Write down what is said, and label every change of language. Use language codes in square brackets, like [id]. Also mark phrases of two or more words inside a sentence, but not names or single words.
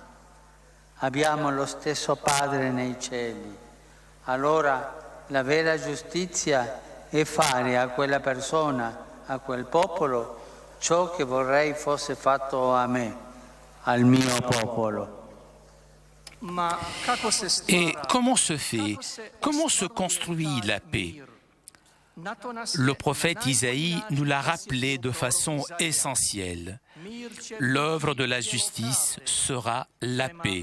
[it] Abbiamo lo stesso Padre nei cieli. Allora la vera giustizia è fare a quella persona, a quel popolo, ciò che vorrei fosse fatto a me, al mio popolo. [fr] Et comment se fait, comment se construit la paix? Le prophète Isaïe nous l'a rappelé de façon essentielle. L'œuvre de la justice sera la paix.